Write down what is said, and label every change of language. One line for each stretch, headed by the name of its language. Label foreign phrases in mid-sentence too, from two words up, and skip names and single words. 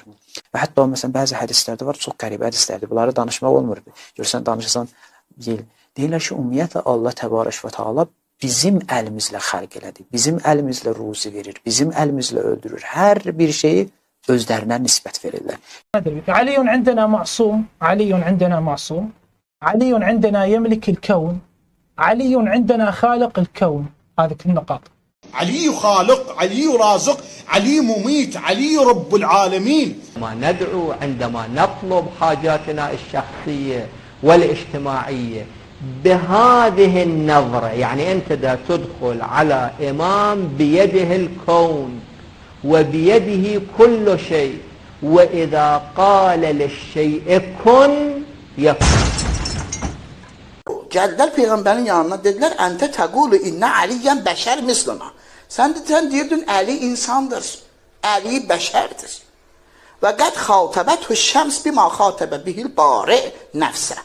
Azerbaijani: Və hətta məsələn bəzi hədislərdə var, çox qəribə hədislərdir. Bunları danışmaq olmur. Görsən danışırsan deyirlər ki, ümumiyyətlə Allah
Arabic: تبارك وتعالى
Azerbaijani: bizim əlimizlə xəlq elədi. Bizim əlimizlə ruzi verir. Bizim əlimizlə öldürür. Hər bir şeyi özlərinə nisbət verirlər.
Arabic: علي عندنا معصوم علي عندنا معصوم علي عندنا يملك الكون علي عندنا خالق الكون هذه كل النقاط علي خالق علي رازق علي مميت علي رب العالمين ما ندعو عندما نطلب حاجاتنا الشخصية والاجتماعية بهذه النظرة يعني أنت دا تدخل على إمام بيده الكون وبيده كل شيء وإذا قال للشيء كن يكون.
Azerbaijani: Gəldilər Peyğəmbərin yanına, dedilər,
Arabic: أنت تقول إن علياً بشر مثلنا.
Azerbaijani: Sən deyirdin, Əli insandır, Əli bəşərdir.
Arabic: وقد خاطبت الشمس بما خاطب به الباري نفسه.